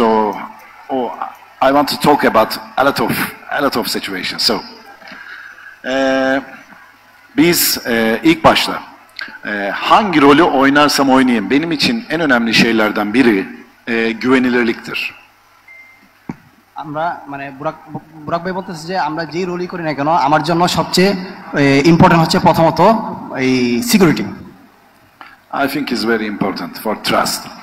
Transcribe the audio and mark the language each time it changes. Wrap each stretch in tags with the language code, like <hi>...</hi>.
<en>So, I want to talk about a lot of situations. So,</en> <tr>biz ilk başta hangi rolü oynarsam oynayayım, benim için en önemli şeylerden biri güvenilirliktir.</tr> <bn>আমরা মানে বুরাক ভাই বলতেছে যে আমরা যেই রোলই করি না কেন আমার জন্য সবচেয়ে ইম্পর্টেন্ট হচ্ছে প্রথমত এই security.</bn> <en>I think is very important for trust.</en>